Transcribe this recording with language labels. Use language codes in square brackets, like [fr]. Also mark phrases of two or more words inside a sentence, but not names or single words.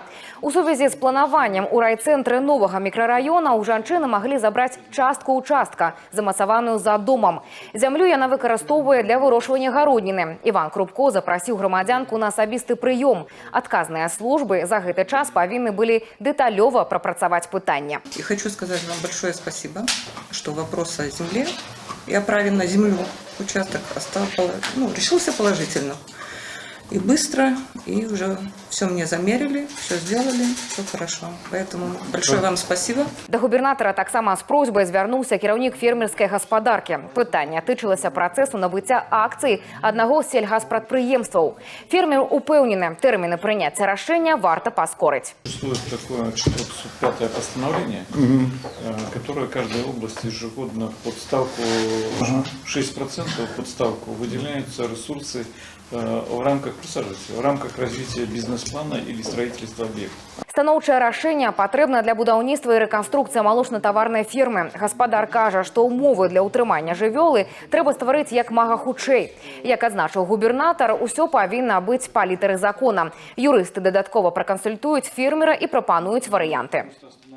[be] У сувязі з планаваннем у райцэнтры новага мікрараёна ў жанчыны маглі забраць частку участка, замацаваную за домам. Зямлю яна выкарыстоўвае для вырошчвання гародніны. Іван Крупко запрасіў грамадзянку на асабісты прыём. Адказныя службы за гэты час павінны былі дэталёва прапрацаваць пытанне. [ru] И хочу сказать вам большое спасибо, что вопрос о земле и о праве на землю участок решился положительно. И быстро, и уже все мне замерили, все сделали, все хорошо. Поэтому большое вам спасибо. [be] До губернатора таксама з просьбай звярнуўся кіраўнік фермерскай гаспадаркі. Пытанне тычылася працэсу набыцця акцый аднаго з сельгаспрадпрыемстваў. Фермер упэўнены, тэрміны прыняцця рашэння варта паскорыць. [ru] Существует такое 405-е постановление, которое каждой области ежегодно под ставку 6% под ставку выделяются ресурсы в рамках развития бизнес-плана или строительства объекта. [be] Станоўчае рашэнне патрэбна для будаўніцтва і рэканструкцыі малочна-таварнай фермы. Гаспадар кажа, што ўмовы для ўтрымання жывёлы трэба стварыць як мага хутчэй. Як адзначыў губернатар, усё павінна быць па літары закона. Юрысты дадаткова пракансультуюць фермера і прапануюць варыянты.